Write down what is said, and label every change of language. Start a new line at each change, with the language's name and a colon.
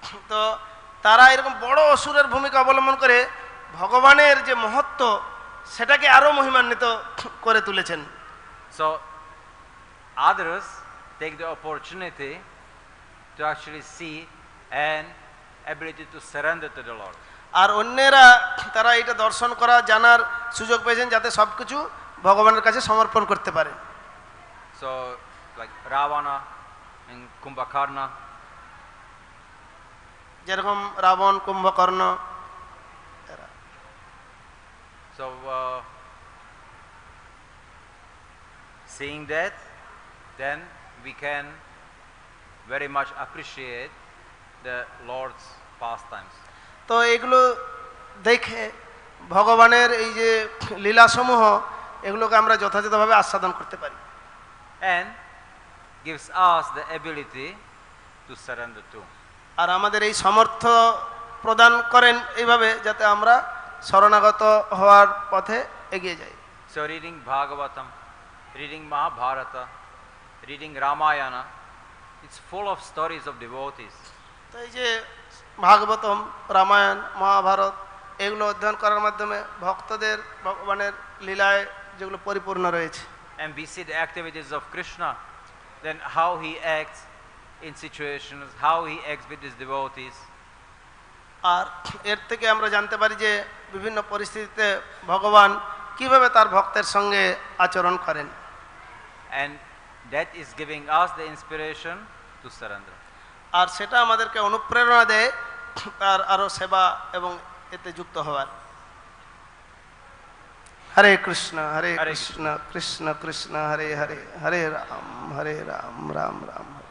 Bangla: তো তারা এরকম বড় অসুরের ভূমিকা অবলম্বন করে ভগবানের যে মহত্ব সেটাকে আরো মহিমান্বিত করে তুলেছেন।
English: So others take the opportunity to actually see and ability to surrender to the Lord.
Bangla: আর অন্যেরা তারা এটা দর্শন করা, জানার সুযোগ পেয়েছেন যাতে সবকিছু ভগবানের কাছে সমর্পণ করতে পারে।
English: So like Ravana and Kumbhakarna,
Bangla: যেরকম রাবণ, কুম্ভকর্ণ এরা।
English: so seeing that, then we can very much appreciate the Lord's pastimes.
Bangla: তো এগুলো দেখে ভগবানের এই যে লীলাসমূহ এগুলোকে আমরা যথাযথভাবে আস্বাদন করতে পারি।
English: And gives us the ability to surrender to.
Bangla: আর আমাদের এই সামর্থ্য প্রদান করেন এইভাবে যাতে আমরা শরণাগত হওয়ার পথে এগিয়ে যাই।
English: So reading Bhagavatam, reading Mahabharata, reading Ramayana, it's full of stories of devotees.
Bangla: তো এই যে ভাগবতম, রামায়ণ, মহাভারত এগুলো অধ্যয়ন করার মাধ্যমে ভক্তদের ভগবানের লীলায় যেগুলো পরিপূর্ণ রয়েছে।
English: And we see the activities of Krishna, then how he acts in situations, how he acts with his devotees.
Bangla: আর এর থেকে আমরা জানতে পারি যে বিভিন্ন পরিস্থিতিতে ভগবান কিভাবে তার ভক্তের সঙ্গে আচরণ করেন।
English: And that is giving us the inspiration to surrender.
Bangla: আর সেটা আমাদেরকে অনুপ্রেরণা দেয় তার আরো সেবা এবং এতে যুক্ত হওয়ার। হরে কৃষ্ণ হরে কৃষ্ণ কৃষ্ণ কৃষ্ণ হরে হরে, হরে রাম রাম রাম হরে।